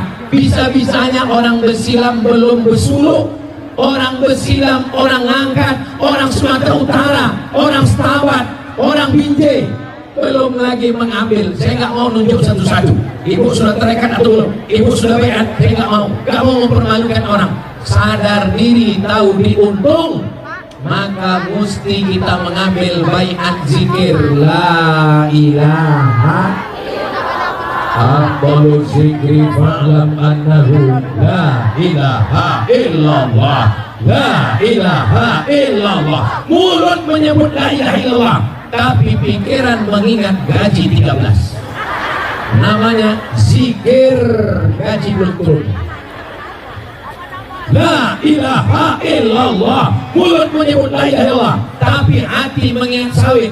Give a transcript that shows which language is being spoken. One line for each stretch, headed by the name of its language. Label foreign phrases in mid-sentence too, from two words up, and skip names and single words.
Indonesian: Bisa-bisanya orang bersilam belum bersuluk, orang bersilam, orang angkat, orang Sumatera Utara, orang Setabat, orang Binjai belum lagi mengambil. Saya nggak mau nunjuk satu-satu. Ibu sudah tarekat atau belum? Ibu sudah baiat? Saya nggak mau mempermalukan orang. Sadar diri, tahu diuntung, maka mesti kita mengambil baiat zikir
Arabic: لا إله أفضل ذكر فاعلم أنه لا إله إلا الله لا إله إلا الله.
Indonesian: Mulut menyebut
Arabic: لا إله إلا الله,
Indonesian: tapi pikiran mengingat gaji 13. Namanya zikir gaji belum turun.
Arabic: لا إله إلا الله,
Indonesian: mulut menyebut
Arabic: لا إله إلا الله,
Indonesian: tapi hati mengingat sawit.